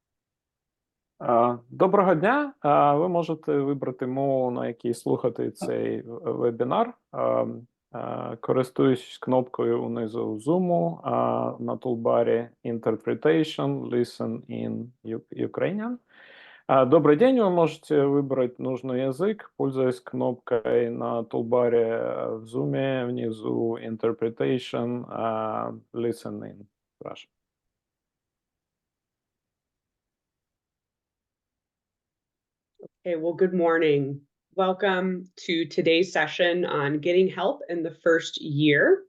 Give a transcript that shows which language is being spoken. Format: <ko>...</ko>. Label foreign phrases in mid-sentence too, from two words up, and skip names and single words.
<uk>Доброго дня. Ви можете вибрати мову, на якій слухати цей вебінар, користуючись кнопкою унизу Zoom на тулбарі</uk> <en>Interpretation, Listen in Ukrainian.</en> <ru>Добрый день, вы можете выбрать нужный язык, пользуясь кнопкой на тулбаре в Zoom внизу Interpretation, Listen in Russian.</ru> <en>Okay, well, good morning. Welcome to today's session on getting help in the first year.</en>